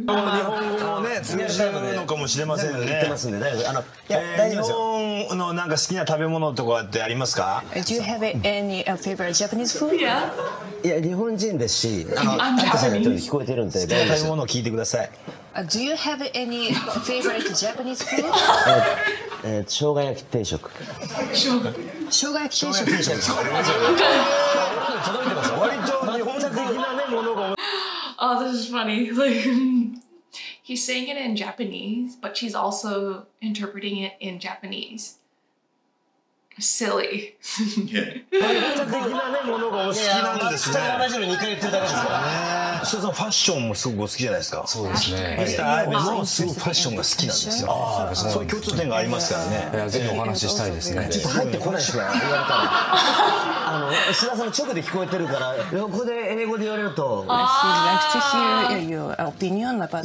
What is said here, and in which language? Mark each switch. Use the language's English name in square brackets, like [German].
[Japanese] 日本語をね通じるのかもしれませんね。言ってますんで大丈夫。日本のなんか好きな食べ物とかってありますか？ [English] Do you have any favorite Japanese food? Yeah. [Japanese] いや日本人ですし、あんたさんが言ってるの聞こえてるんで好きな食べ物を聞いてください。 [English] Do you have any favorite Japanese food? [Japanese] 生姜焼き定食。生姜焼き定食。届いてます。割と日本的なねものが。 [English] Oh, this is funny. Like he's saying it in Japanese, but she's also interpreting it in Japanese. Silly. Yeah. [Japanese] 日本的なねものがお好きなんですね。同じの2回言ってるだけですからね。それとファッションもすごくお好きじゃないですか。そうですね。ミスターアイベもすごくファッションが好きなんですよ。そういう共通点がありますからね。ぜひお話ししたいですね。ちょっと入ってこないですね。言われたら。須田さんの直で聞こえてるから横で英語で言われると。 [English] He'd like to hear your opinion about.